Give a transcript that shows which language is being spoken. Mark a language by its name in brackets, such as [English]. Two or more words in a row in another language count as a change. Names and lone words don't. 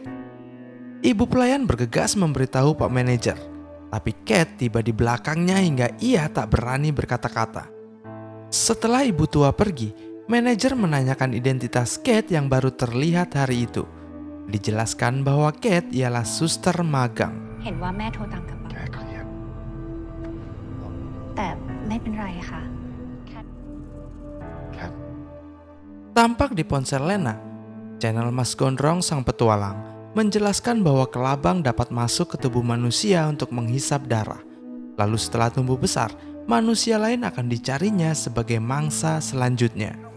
[Indonesian] Ibu pelayan bergegas memberitahu Pak Manajer, tapi Cat tiba di belakangnya hingga ia tak berani berkata-kata. Setelah ibu tua pergi, manajer menanyakan identitas Cat yang baru terlihat hari itu. Dijelaskan bahwa Cat ialah suster magang. [Thai] เห็นว่าแม่โทรตามกลับบ้านแต่ไม่เป็นไรค่ะ [Indonesian] Tampak di ponsel Lena, channel Mas Gondrong sang petualang menjelaskan bahwa kelabang dapat masuk ke tubuh manusia untuk menghisap darah. Lalu setelah tumbuh besar, manusia lain akan dicarinya sebagai mangsa selanjutnya.